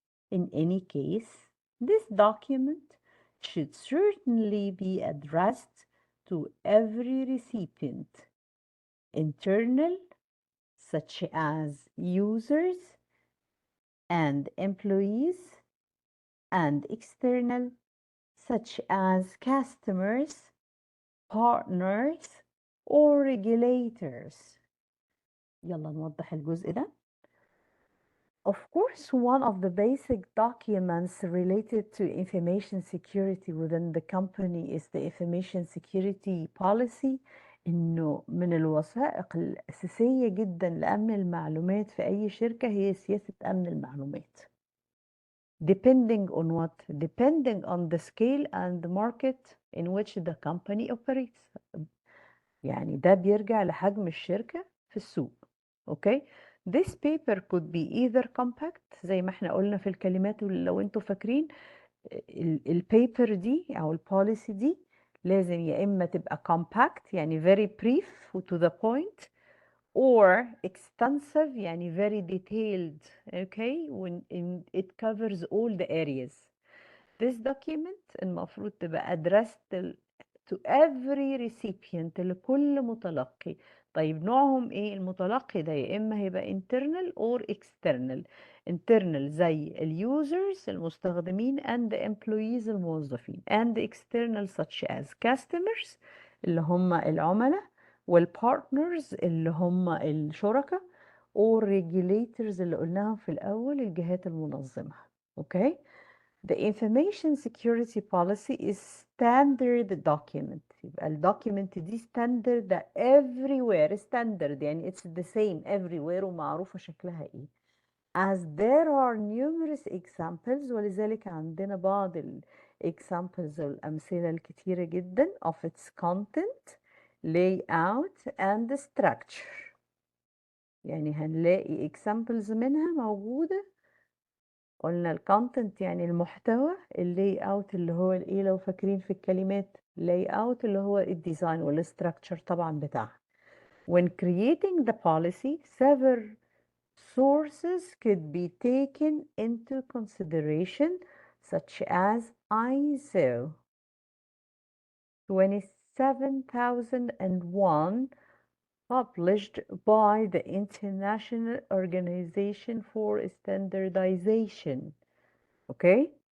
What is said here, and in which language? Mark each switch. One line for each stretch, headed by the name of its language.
English: In any case, this document should certainly be addressed to every recipient, internal, such as users and employees, and external, such as customers, partners, or regulators.
Arabic: يلا نوضح الجزء ده.
English: Of course, one of the basic documents related to information security within the company is the information security policy.
Arabic: إنه من الوثائق الأساسية جدا لأمن المعلومات في أي شركة هي سياسة أمن المعلومات.
English: Depending on what? Depending on the scale and the market in which the company operates.
Arabic: يعني ده بيرجع لحجم الشركة في السوق.
English: Okay. This paper could be either compact
Arabic: زي ما احنا قلنا في الكلمات لو انتوا فاكرين. البيبر دي او البوليسي دي لازم يا اما تبقى
English: compact يعني very brief و to the point or extensive يعني very detailed okay when it covers all the areas. This document
Arabic: المفروض تبقى
English: addressed to every recipient
Arabic: لكل متلقي. طيب نوعهم ايه المتلقي ده؟ يا اما هيبقى
English: internal or external.
Arabic: internal زي اليوزرز المستخدمين
English: and the employees
Arabic: الموظفين
English: and external such as customers
Arabic: اللي هم العملاء والبارتنرز اللي هم الشركاء
English: or regulators
Arabic: اللي قلناهم في الأول الجهات المنظمة.
English: Okay. The information security policy is standard document.
Arabic: يبقى ال document دي standard ده everywhere standard يعني
English: it's the same everywhere
Arabic: ومعروفة شكلها ايه.
English: As there are numerous examples
Arabic: ولذلك عندنا بعض ال
English: examples
Arabic: والأمثلة الكتيرة جدا
English: of its content, layout and structure.
Arabic: يعني هنلاقي examples منها موجودة. قلنا الكونتنت يعني المحتوى، اللاي اوت اللي هو الايه لو فاكرين في الكلمات لاي اوت اللي هو الديزاين والستراكشر طبعا بتاعها.
English: When creating the policy several sources could be taken into consideration such as ISO 27001 published by the International Organization for Standardization. Okay.